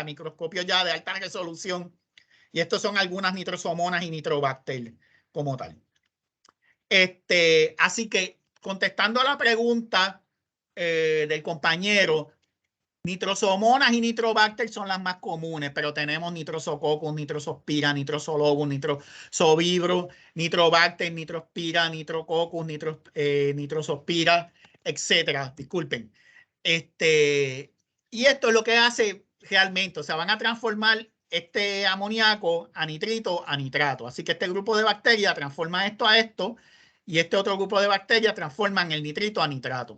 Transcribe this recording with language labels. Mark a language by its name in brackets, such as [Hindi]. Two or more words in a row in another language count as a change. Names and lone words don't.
[Spanish] Microscopio ya de alta resolución. Y estos son algunas nitrosomonas y nitrobacter como tal. Así que, contestando a la pregunta del compañero, nitrosomonas y nitrobacter son las más comunes, pero tenemos nitrosococcus, nitrosospira, nitrosologus, nitrosovibro, nitrobacter, nitrospira, nitrococcus, nitrosospira, etcétera. Disculpen. Y esto es lo que hace realmente, o sea, van a transformar este amoníaco a nitrito a nitrato. Así que este grupo de bacterias transforma esto a esto y este otro grupo de bacterias transforman el nitrito a nitrato.